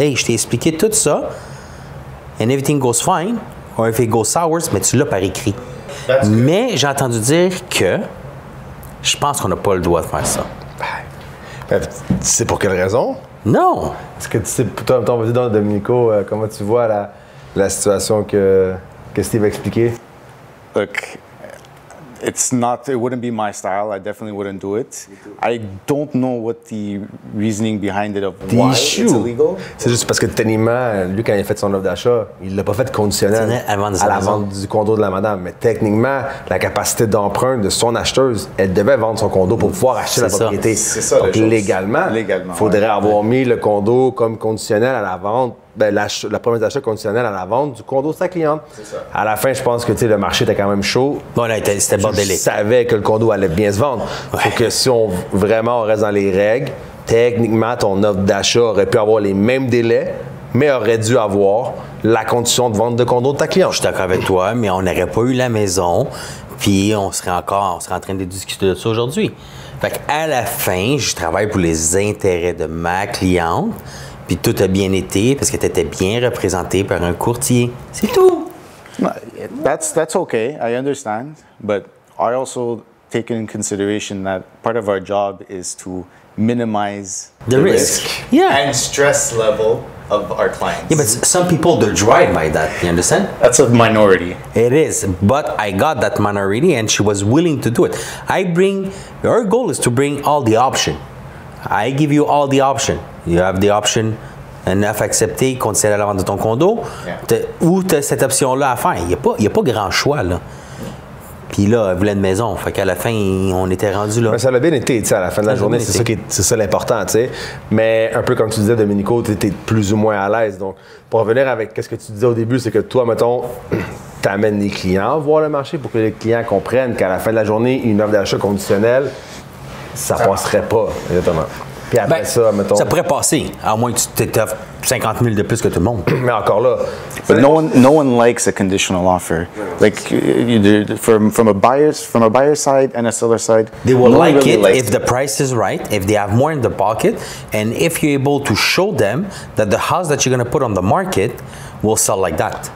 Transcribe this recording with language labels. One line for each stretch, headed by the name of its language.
French: Hey, je t'ai expliqué tout ça,
English: and everything goes fine, or if it goes sour,
French: mais tu l'as par écrit. Mais j'ai entendu dire que je pense qu'on n'a pas le droit de faire ça. Tu sais pour quelle raison? Non. Est-ce que tu sais, toi, vas-y donc, Domenico, comment tu vois la situation que Steve a expliqué?
English: Look, it wouldn't be my style. I definitely wouldn't do it. I don't know what the reasoning behind it of why it's illegal.
French: C'est juste parce que techniquement, lui, quand il a fait son offre d'achat, il l'a pas fait conditionnel à la vente du condo de la madame. Mais techniquement, la capacité d'emprunt de son acheteuse, elle devait vendre son condo pour pouvoir acheter la propriété. C'est ça. Donc légalement, il faudrait avoir mis le condo comme conditionnel à la vente. La promesse d'achat conditionnelle à la vente du condo de sa cliente. À la fin, je pense que le marché était quand même chaud. Bon, là, c'était bordélique. Je savais que le condo allait bien se vendre. Ouais. Faut que si on reste dans les règles, techniquement, ton offre d'achat aurait pu avoir les mêmes délais, mais aurait dû avoir la condition de vente de condo de ta cliente. Je suis d'accord avec toi, mais on n'aurait pas eu la maison, puis on serait en train de discuter de ça aujourd'hui. Fait qu'à la fin, je travaille pour les intérêts de ma cliente. Puis tout a bien été parce que tu étais bien représenté par un courtier. C'est tout.
English: That's okay. I understand. But I also take in consideration that part of our job is to minimize the risk. And stress level of our clients. Yeah, but some people, they're driven by that. You understand? That's a minority. It is, but I got that minority and she was willing to do it. Our goal is to bring all the option. I give you all the option. You have the option,
French: une offre acceptée, considérer la vente de ton condo, ou tu as cette option-là à faire. Il n'y a pas grand choix, là. Puis là, elle voulait une maison. Fait qu'à la fin, on était rendu là. Mais ça l'a bien été, tu sais, à la fin de la journée, c'est ça l'important, tu sais. Mais un peu comme tu disais, Domenico, tu étais plus ou moins à l'aise. Donc, pour revenir avec ce que tu disais au début, c'est que toi, mettons, tu amènes les clients voir le marché pour que les clients comprennent qu'à la fin de la journée, une offre d'achat conditionnelle, ça passerait pas, exactement. Puis après ça, mettons... Ça pourrait passer, à moins que tu t'offres 50 000 de plus que tout le monde. Mais encore là...
English: But no one likes a conditional offer. Like from a buyer's side and a seller side. They will like it if the price is right, if they have more in the pocket, and if you're able to show them that the house that you're going to put on the market will sell like that.